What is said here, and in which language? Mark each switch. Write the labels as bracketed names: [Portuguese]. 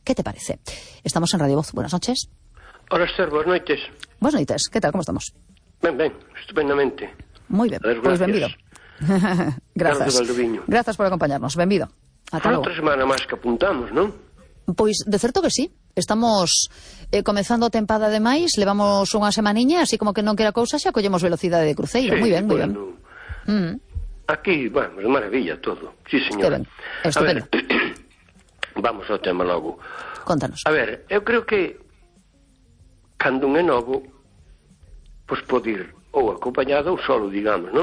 [Spanish] ¿Qué te parece? Estamos en Radio Voz. Buenas noches. Hola, Esther. Buenas noches. Buenas noches. ¿Qué tal? ¿Cómo estamos? Bien, bien. Estupendamente. Muy bien. Ver, pues bienvenido. Gracias. Gracias por acompañarnos. Bienvenido. Son otra semana más que apuntamos, ¿no? Pues de cierto que sí. [Galician] Estamos comenzando tempada de maíz, levamos unha semaniña, así como que non quera cousa, xa collemos velocidade de cruceiro. [Spanish] Sí, muy bien, bueno, muy bien. Aquí, bueno, de maravilla todo. Sí, señor. Estupendo. [Galician] Vamos ao tema logo. Contanos. A ver, eu creo que cando un é novo, pues pode ir ou acompañado ou solo, digamos, ¿no?